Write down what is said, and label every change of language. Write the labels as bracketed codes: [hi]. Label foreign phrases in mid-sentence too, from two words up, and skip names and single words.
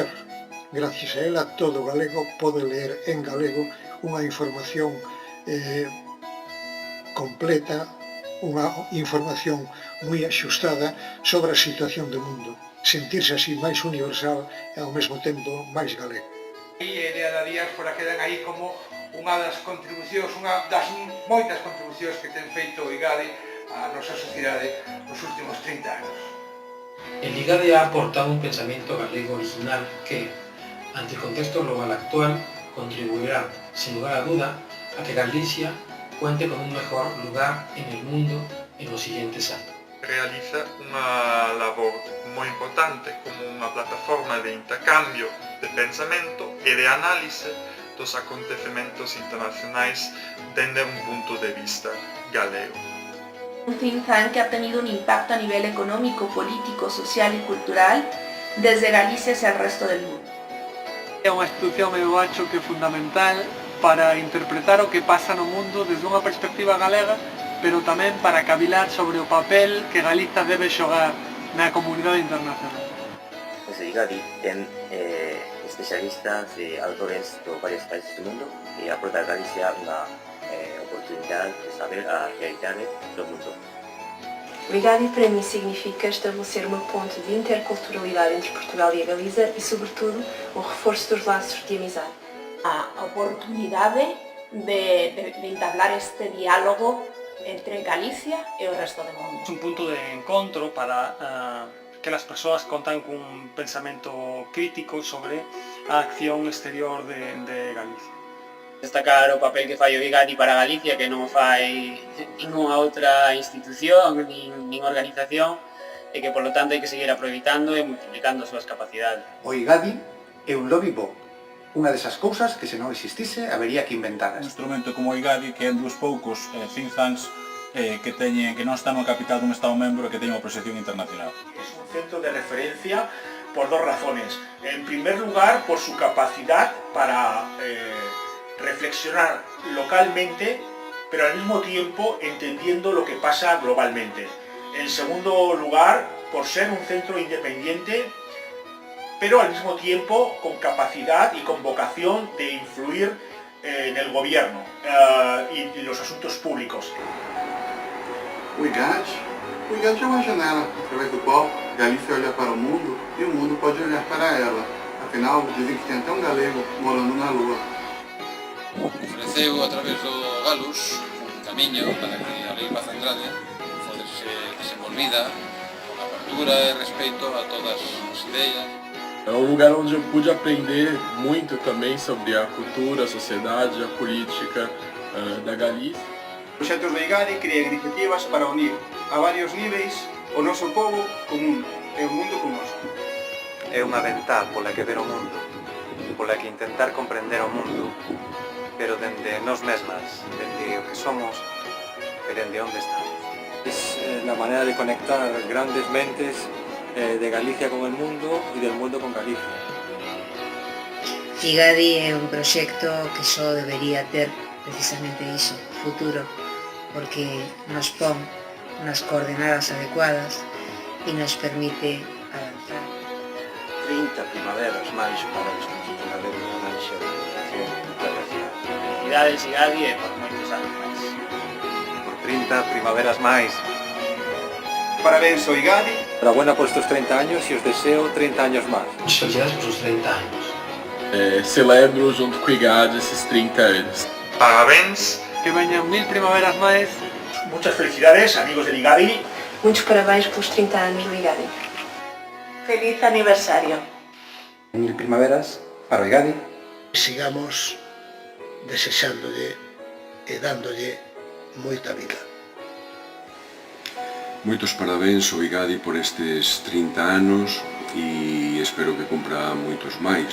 [gl] Gracias a ela, todo galego pode ler en galego unha información completa, unha información moi axustada sobre a situación do mundo. Sentirse así máis universal e ao mesmo tempo máis galego. E Nerea da Diáspora quedan aí como unha das contribucións, unha das moitas contribucións que ten feito o IGADI á nosa sociedade nos últimos 30 anos. [es] El IGADI ha aportado un pensamiento galego original que, ante el contexto global actual, contribuirá, sin lugar a duda, a que Galicia cuente con un mejor lugar en el mundo en los siguientes años. [gl] Realiza unha labor moi importante como unha plataforma de intercambio de pensamento e de análise dos acontecementos internacionais dende un punto de vista galego. [es] Un [en] think tank [es] que ha tenido un impacto a nivel económico, político, social y cultural desde Galicia hacia el resto del mundo. [gl] É unha institución, eu acho que é fundamental para interpretar o que pasa no mundo desde unha perspectiva galega, pero tamén para cavilar sobre o papel que Galiza debe xogar na comunidade internacional. Pues o IGADI ten especialistas e autores de varios países do mundo e aporta a Galicia unha oportunidade de saber a realidade do mundo. [pt] O IGADI para mim significa estabelecer uma ponte de interculturalidade entre Portugal e a Galiza e, sobretudo, o reforço dos laços de amizade. [gl] A oportunidade de entablar este diálogo entre Galicia e o resto do mundo. [es] Es un punto de encontro para que las [gl] persoas contan cun pensamento crítico sobre a acción exterior de Galicia. Destacar o papel que fai o IGADI para Galicia, que non fai ninguna outra institución nin organización, e que, polo tanto, hai que seguir aproveitando e multiplicando as súas capacidades. O IGADI é un lobby bo, unha desas cousas que se non existise habería que inventaras. Un instrumento como o IGADI, que é un dos poucos [en] think tanks [gl] que non está no capital dun Estado membro e que teña unha proxección internacional. [es] Es un centro de referencia por dos razones. En primer lugar, por su capacidad para reflexionar localmente, pero al mismo tiempo entendiendo lo que pasa globalmente. En segundo lugar, por ser un centro independiente, pero al mismo tiempo con capacidad y con vocación de influir en el gobierno y los asuntos públicos. [pt] O IGADI é uma janela através do qual Galícia olha para o mundo e o mundo pode olhar para ela. Afinal, dizem que tem até um galego morando na Lua. [gl] Ofreceu a través do Galus un camiño para que a lingua central fodese desenvolvida con apertura e respeito a todas as ideas. [pt] É um lugar onde eu pude aprender muito também sobre a cultura, a sociedade, a política da Galícia. [gl] Proxectos do IGADI crean iniciativas para unir a varios niveis o noso povo co mundo, e o mundo con nós. É unha ventá pola que ver o mundo, pola que intentar comprender o mundo, pero dende nós mesmas, dende o que somos e dende onde estamos. [es] Es la manera de conectar grandes mentes de Galicia con el mundo y del mundo con Galicia. [gl] IGADI é un proxecto que só debería ter precisamente iso, futuro, porque nos pon nas coordenadas adecuadas e nos permite avanzar. 30 primaveras máis para desconstituir unha manxa de educación internacional. Felicidades, IGADI, e por moitos anos máis. Por 30 primaveras máis. Parabéns ao IGADI. [es] Enhorabuena por estos 30 años y os deseo 30 años más. Muchas felicidades por sus 30 años. [pt] Celebro junto com o IGADI esses 30 anos. Parabéns. [gl] Que veñan 1000 primaveras máis. [es] Muchas felicidades, amigos del IGADI. [pt] Muchos parabéns pelos 30 anos do IGADI. [gl] Feliz aniversario. 1000 primaveras para o IGADI. Sigamos desexándolle e dándolle moita vida. Moitos parabéns ao IGADI por estes 30 anos e espero que cumpra moitos máis.